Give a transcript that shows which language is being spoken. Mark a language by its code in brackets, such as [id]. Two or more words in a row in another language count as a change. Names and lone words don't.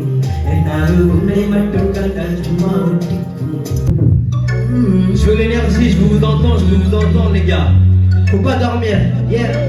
[ta] என்னாலும் உன்னை மட்டும் கண்டால் சும்மா ஒட்டிக்கும். [fr] Je veux l'énergie, je vous entends les gars. Faut pas dormir. Yeah.